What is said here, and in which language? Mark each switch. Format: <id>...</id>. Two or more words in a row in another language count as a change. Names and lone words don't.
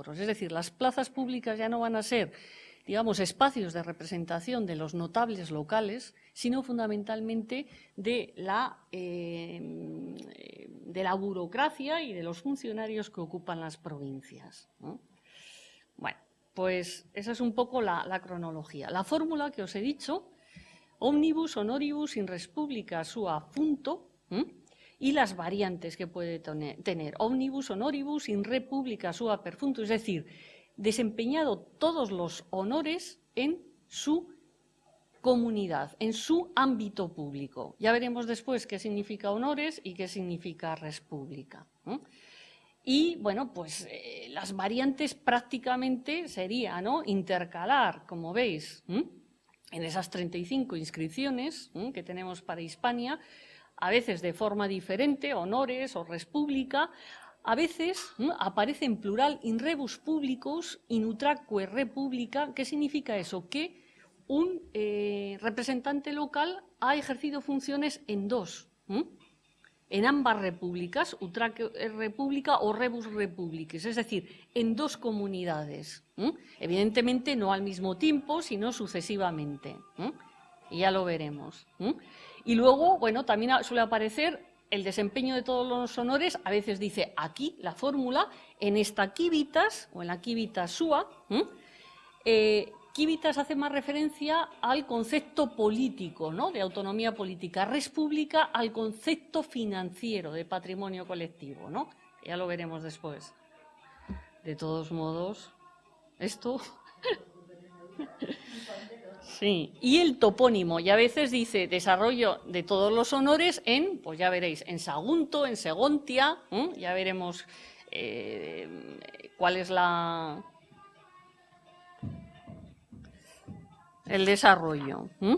<es>Es decir, las plazas públicas ya no van a ser, digamos, espacios de representación de los notables locales, sino fundamentalmente de la burocracia y de los funcionarios que ocupan las provincias, ¿no? Bueno, pues esa es un poco la cronología. La fórmula que os he dicho:</es> <la>omnibus honoribus in res publica sua funto,</la> <es>y las variantes que puede tener:</es> <la>omnibus honoribus in re publica sua per funto,</la> <es>es decir, desempeñado todos los honores en su comunidad, en su ámbito público. Ya veremos después qué significa honores y qué significa</es> <la>res publica.</la> <es>Y, bueno, pues las variantes prácticamente sería, ¿no?, intercalar, como veis, en esas 35 inscripciones que tenemos para Hispania, a veces de forma diferente, honores o</es> <la>res publica.</la> <es>A veces aparece en plural</es> <la>in rebus publicus in utraque republica.</la> <es>¿Qué significa eso? Que un representante local ha ejercido funciones en dos, en ambas repúblicas,</es> <la>utraque república</la> <es>o</es> <la>rebus republicis,</la> <es>es decir, en dos comunidades. Evidentemente no al mismo tiempo, sino sucesivamente. Y ya lo veremos. Y luego, bueno, también suele aparecer el desempeño de todos los honores, a veces dice aquí la fórmula, en esta civitas o en la</es> <la>civitas sua.</la> <es>Civitas hace más referencia al concepto político, ¿no?, de autonomía política.</es> <la>Res pública</la> <es>al concepto financiero de patrimonio colectivo, ¿no? Ya lo veremos después. De todos modos, esto... Sí, y el topónimo, y a veces dice desarrollo de todos los honores en, pues ya veréis, en Sagunto, en Segontia, ya veremos cuál es el desarrollo.</es>